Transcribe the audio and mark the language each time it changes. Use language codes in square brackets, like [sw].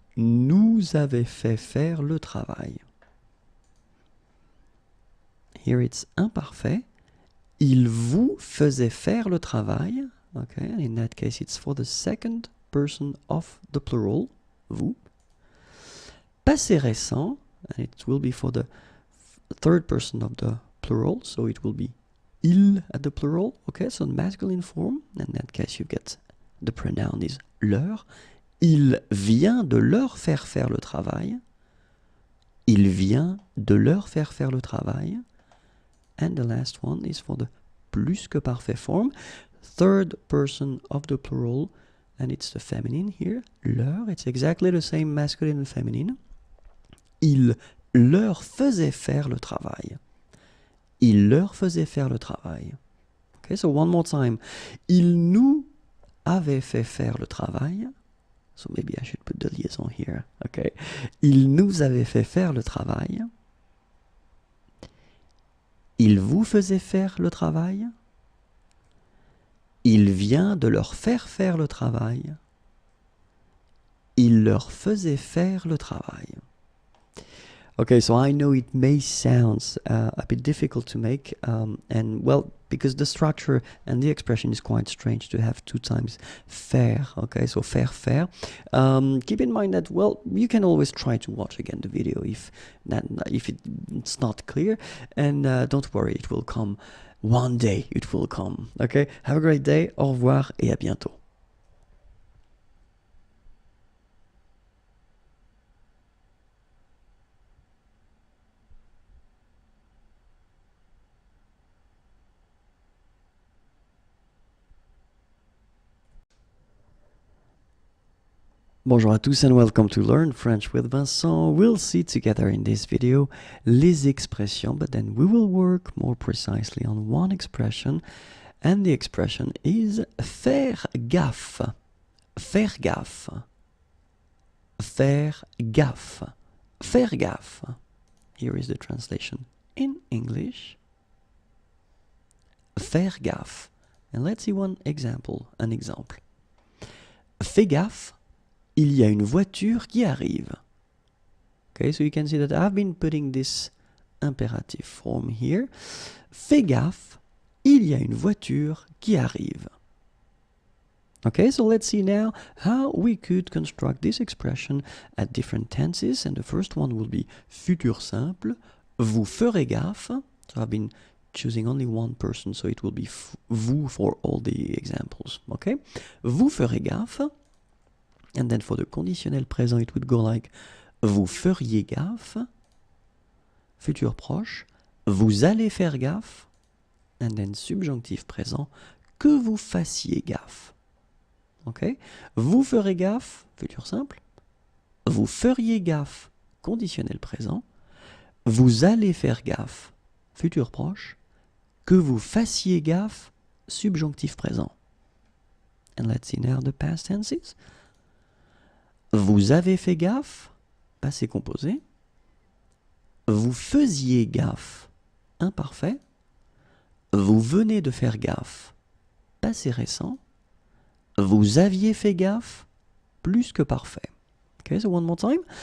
[fr] nous avait fait faire le travail. [en] Here it's [fr] imparfait. Il vous faisait faire le travail. [en] Okay, in that case it's for the second person of the plural, vous. Passé récent, and it will be for the third person of the plural, so it will be il at the plural, okay, so masculine form, in that case you get the pronoun is leur. [fr] Il vient de leur faire faire le travail. Il vient de leur faire faire le travail. [en] And the last one is for the plus que parfait form, third person of the plural, and it's the feminine here, leur, it's exactly the same masculine and feminine. [fr] Il leur faisait faire le travail. Il leur faisait faire le travail. [en] Okay, so one more time. [fr] Il nous avait fait faire le travail. [en] So maybe I should put the liaison here. Okay. [fr] Il nous avait fait faire le travail. Il vous faisait faire le travail. Il vient de leur faire faire le travail. Il leur faisait faire le travail. [en] Okay, so I know it may sound a bit difficult to make, and well, because the structure and the expression is quite strange to have two times faire, okay, so faire. Keep in mind that, well, you can always try to watch again the video if it's not clear, and don't worry, it will come. One day it will come, okay? Have a great day, [fr] au revoir et à bientôt. Bonjour à tous [en] and welcome to Learn French with Vincent. We'll see together in this video [fr] les expressions, [en] but then we will work more precisely on one expression, and the expression is faire gaffe. [fr] Faire gaffe. Faire gaffe. Faire gaffe. [en] Here is the translation in English. [fr] Faire gaffe. [en] And let's see an example. [fr] Fais gaffe. Il y a une voiture qui arrive. [en] Okay, so you can see that I've been putting this imperative form here. [fr] Fais gaffe, il y a une voiture qui arrive. [en] Okay, so let's see now how we could construct this expression at different tenses. And the first one will be futur simple. [fr] Vous ferez gaffe. [en] So I've been choosing only one person, so it will be vous for all the examples. [fr] Okay, vous ferez gaffe. [en] And then for the conditionnel présent, it would go like [fr] vous feriez gaffe, [en] futur proche, [fr] vous allez faire gaffe, [en] and then subjonctif présent, [fr] que vous fassiez gaffe. [en] Okay? [fr] Vous ferez gaffe, futur simple, vous feriez gaffe, conditionnel présent, vous allez faire gaffe, futur proche, que vous fassiez gaffe, subjonctif présent. [en] And let's see now the past tenses. [fr] Vous avez fait gaffe, passé composé. Vous faisiez gaffe, imparfait. Vous venez de faire gaffe, passé récent. Vous aviez fait gaffe, plus que parfait. [en] Okay, so one more time.